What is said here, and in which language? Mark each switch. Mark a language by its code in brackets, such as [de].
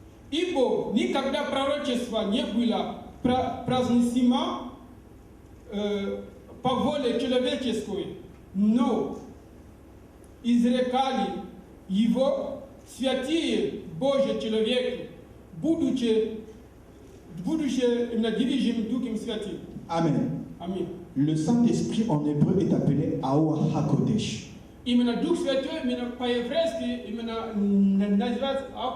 [ru] Ибо никогда пророчество не было произнесено по воле человеческой, но изрекали его святые Божьи человеки, будучи движимы Духом Святым. Amen. Amen. [fr] Le Saint-Esprit en hébreu est appelé Aoua HaKodesh. [ru] Именно Дух Святой, именно по-еврейски, именно называется